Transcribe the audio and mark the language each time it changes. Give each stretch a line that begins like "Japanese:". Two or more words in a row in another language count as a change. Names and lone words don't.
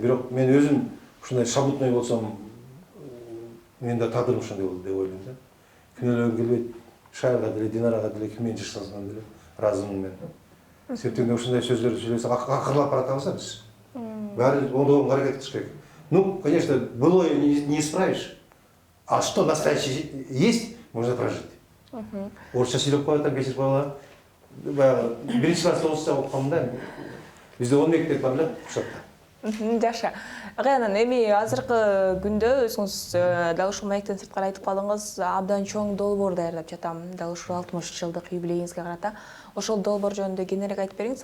Kyrgyz: Бирок мен өзүм ушундай шабутной болсом, мен да тагдырым ошондой болду деп ойлойм да. Күнөөлөгүм келбейт. Шайга деле, Динарага деле киммен жашасам деле ыраазымын мен. Себептен ушундай сөздөрдү сүйлөсөк акырлап баратабыз биз. Баары оңдогонго аракет кылыш керек.
Russian: Ну, конечно, былое не исправишь. А что настоящее есть, можно прожить.
Kyrgyz: Орысша сүйлөп коет, бесир коела. Баягы биринчи класста орусча окугам да. Бизде 10 мектеп бар эле Кушакта. Жакшы. Агай, анан эми азыркы күндө өзүңүз дал ушул маектен сырткары айтып калдыңыз, абдан чоң долбоор даярдап жатам. Дал ушул 60 жылдык юбилейиңизге карата. Ошол долбоор жөнүндө кененирээк айтып бериңиз.